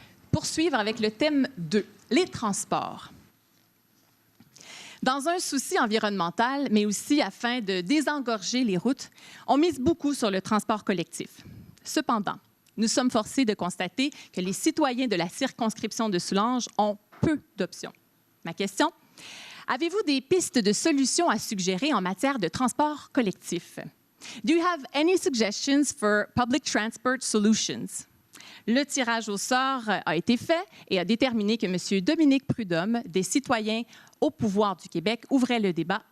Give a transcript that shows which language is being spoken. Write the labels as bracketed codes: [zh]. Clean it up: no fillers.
[fr] poursuivre avec le thème 2, les transports. Dans un souci environnemental, mais aussi afin de désengorger les routes, on mise beaucoup sur le transport collectif. Cependant, nous sommes forcés de constater que les citoyens de la circonscription de Soulanges ont peu d'options. Ma question, avez-vous des pistes de solutions à suggérer en matière de transport collectif? [en] Do you have any suggestions for public transport solutions? [fr] Le tirage au sort a été fait et a déterminé que M. Dominique Prudhomme, des Citoyens au pouvoir du Québec, ouvrait le débat.